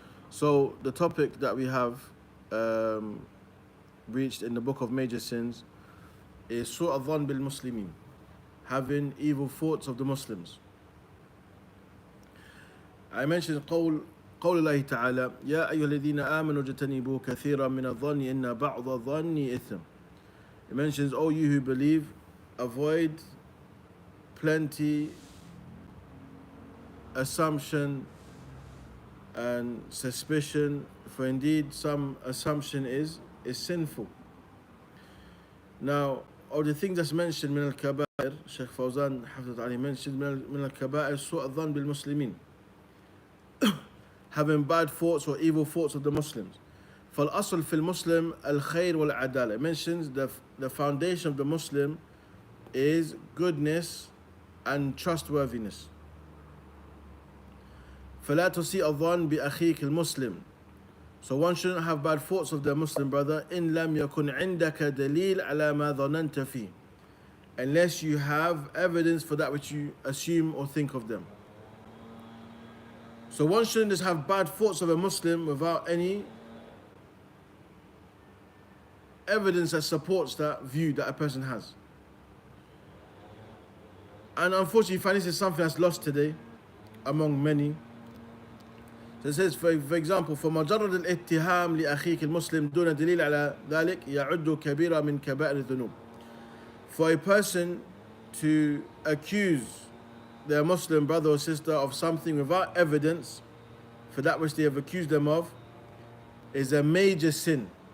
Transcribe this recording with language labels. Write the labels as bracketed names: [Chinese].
[English] So the topic that we have reached in the book of major sins is su'a dhann bil muslimin, having evil thoughts of the Muslims. I mentioned [Arabic] قول الله تعالى يا أيها الذين آمنوا اجتنبوا كثيرا من الظن إن بعض الظن إثم. [English] It mentions, O you who believe, avoid plenty assumption and suspicion, for indeed some assumption is sinful. Now, of the things that's mentioned [Arabic] من الكبائر, [English] Shaykh Fawzan [Arabic] حفظة عليه [English] mentioned [Arabic] من الكبائر سوء الظن بالمسلمين, [English] having bad thoughts or evil thoughts of the Muslims. [Arabic] فالأصل في المسلم الخير والعدالة. [English] It mentions the foundation of the Muslim is goodness and trustworthiness. [Arabic] فلا تسيء الظن بأخيك المسلم. [English] So one shouldn't have bad thoughts of their Muslim brother [Arabic] إن لم يكن عندك دليل على ما ظننت فيه, [English] unless you have evidence for that which you assume or think of them. So one shouldn't just have bad thoughts of a Muslim without any evidence that supports that view that a person has. And unfortunately, I find this is something that's lost today among many. So it says, for example, [Arabic] فمجرد الاتهام لأخيك المسلم دون دليل على ذلك يعد كبيرة من كبائر الذنوب. [English] For a person to accuse their Muslim brother or sister of something without evidence for that which they have accused them of is a major sin.